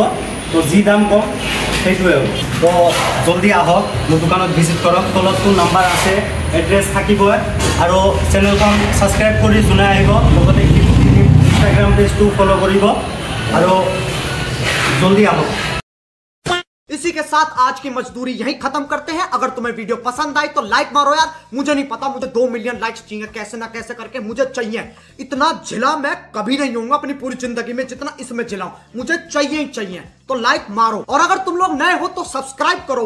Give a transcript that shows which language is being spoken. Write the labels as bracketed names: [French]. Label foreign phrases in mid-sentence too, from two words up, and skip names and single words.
[Assamese] তো যি দাম কম সেইটোৱে হ'ব। তো জলদি আহক, মোৰ দোকানত ভিজিট কৰক। তলততো নাম্বাৰ আছে, এড্ৰেছ থাকিবই। আৰু চেনেলখন ছাবস্ক্ৰাইব কৰি যোনে আহিব, লগতে ইনষ্টাগ্ৰাম পেজটো ফ'ল' কৰিব আৰু জলদি আহক। [Hindi] इसी के साथ आज की मजदूरी यहीं खत्म करते हैं। अगर तुम्हें वीडियो पसंद आई तो लाइक मारो यार। मुझे नहीं पता, मुझे 2 [English] million likes [Hindi] चाहिए, कैसे ना कैसे करके मुझे चाहिए। इतना जिला मैं कभी नहीं होऊंगा अपनी पूरी जिंदगी में जितना इसमें जिलाऊं, मुझे चाहिए ही चाहिए। तो लाइक मारो, और अगर तुम लोग नए हो तो सब्सक्राइब करो।